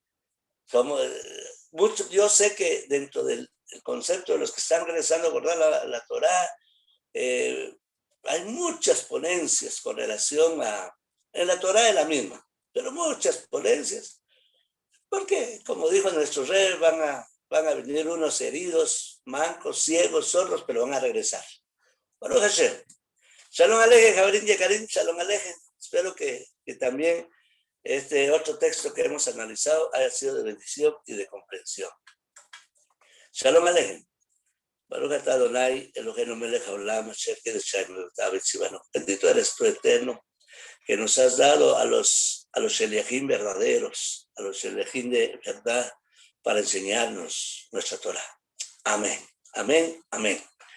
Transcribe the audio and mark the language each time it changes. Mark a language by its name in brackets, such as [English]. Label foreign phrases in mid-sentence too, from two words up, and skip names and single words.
[Spanish] Yo sé que dentro del concepto de los que están regresando a guardar la Torá, hay muchas ponencias con relación en la Torá es la misma, pero muchas ponencias, porque como dijo nuestro rey, van a venir unos heridos, mancos, ciegos, sordos, pero van a regresar. [Hebrew] ברוך השם. שלום עליכם, חברים יקרים, שלום עליכם. [Spanish] Espero que también este otro texto que hemos analizado haya sido de bendición y de comprensión. [Hebrew] שלום עליכם. ברוך אתה אדוני, אלוהינו מלך העולם, אשר קידש שמו וציוונו. [Spanish] Bendito eres tú, eterno, que nos has dado a los sheliachim verdaderos, a los sheliachim de verdad, para enseñarnos nuestra Torah. Amén, amén, amén.